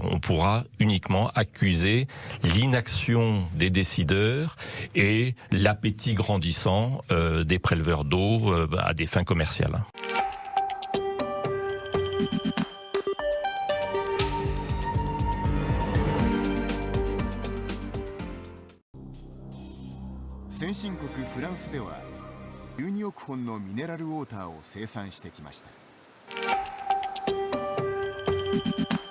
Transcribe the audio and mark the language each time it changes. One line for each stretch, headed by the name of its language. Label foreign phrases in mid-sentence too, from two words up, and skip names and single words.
French: On pourra uniquement accuser l'inaction des décideurs et l'appétit grandissant des préleveurs d'eau à des fins commerciales.
Japanese: France 12 億本のミネラルウォーターを生産してきました。